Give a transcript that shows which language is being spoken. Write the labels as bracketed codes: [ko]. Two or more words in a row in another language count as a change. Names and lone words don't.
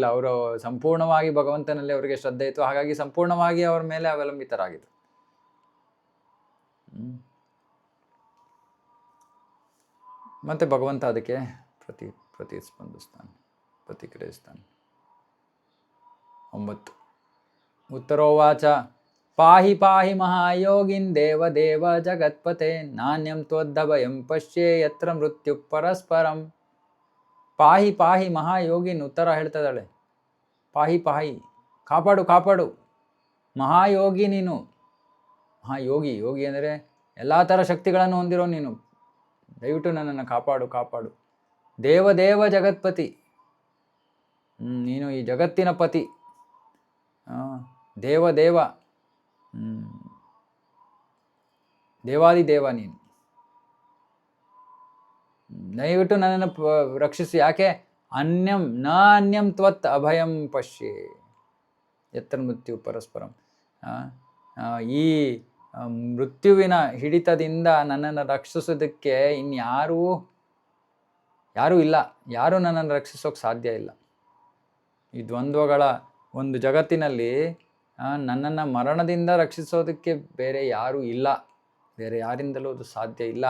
[kn] ಅವರು ಸಂಪೂರ್ಣವಾಗಿ ಭಗವಂತನಲ್ಲಿ ಅವರಿಗೆ ಶ್ರದ್ಧೆ ಇತ್ತು. ಹಾಗಾಗಿ ಸಂಪೂರ್ಣವಾಗಿ ಅವರ ಮೇಲೆ ಅವಲಂಬಿತರಾಗಿತ್ತು. ಮತ್ತು ಭಗವಂತ ಅದಕ್ಕೆ ಪ್ರತಿಸ್ಪಂದಿಸ್ತಾನೆ, ಪ್ರತಿಕ್ರಿಯಿಸ್ತಾನೆ. 9. [sa] ಉತ್ತರೋವಾಚ ಪಾಹಿ ಪಾಹಿ ಮಹಾಯೋಗಿನ್ ದೇವ ಜಗತ್ಪತೆ ನಾಣ್ಯಂ ತ್ವದ್ಭಯಂ ಪಶ್ಯೇ ಯತ್ರ ಮೃತ್ಯು ಪರಸ್ಪರಂ. ಪಾಹಿ ಪಾಹಿ ಮಹಾಯೋಗಿನ್ [kn] ಉತ್ತರ ಹೇಳ್ತಿದ್ದಾಳೆ. ಪಾಹಿ ಕಾಪಾಡು ಮಹಾಯೋಗಿ ನೀನು. ಯೋಗಿ ಅಂದರೆ ಎಲ್ಲ ಥರ ಶಕ್ತಿಗಳನ್ನು ಹೊಂದಿರೋ ನೀನು. ದಯವಿಟ್ಟು ನನ್ನನ್ನು ಕಾಪಾಡು ಕಾಪಾಡು. ದೇವದೇವ ಜಗತ್ಪತಿ, ನೀನು ಈ ಜಗತ್ತಿನ ಪತಿ, ದೇವದೇವ, ದೇವಾದಿದೇವ ನೀನು, ದಯವಿಟ್ಟು ನನ್ನನ್ನು ರಕ್ಷಿಸಿ. ಯಾಕೆ? [sa] ಅನ್ಯಂ ನ ಅನ್ಯಂ ತ್ವತ್ ಅಭಯಂ ಪಶ್ಯೆ ಯತ್ರ ಮೃತ್ಯು ಪರಸ್ಪರಂ. [kn] ಈ ಮೃತ್ಯುವಿನ ಹಿಡಿತದಿಂದ ನನ್ನನ್ನು ರಕ್ಷಿಸೋದಕ್ಕೆ ಇನ್ಯಾರೂ ಇಲ್ಲ. ಯಾರೂ ನನ್ನನ್ನು ರಕ್ಷಿಸೋಕೆ ಸಾಧ್ಯ ಇಲ್ಲ. ಈ ದ್ವಂದ್ವಗಳ ಒಂದು ಜಗತ್ತಿನಲ್ಲಿ ನನ್ನನ್ನು ಮರಣದಿಂದ ರಕ್ಷಿಸೋದಕ್ಕೆ ಬೇರೆ ಯಾರೂ ಇಲ್ಲ, ಬೇರೆ ಯಾರಿಂದಲೂ ಅದು ಸಾಧ್ಯ ಇಲ್ಲ.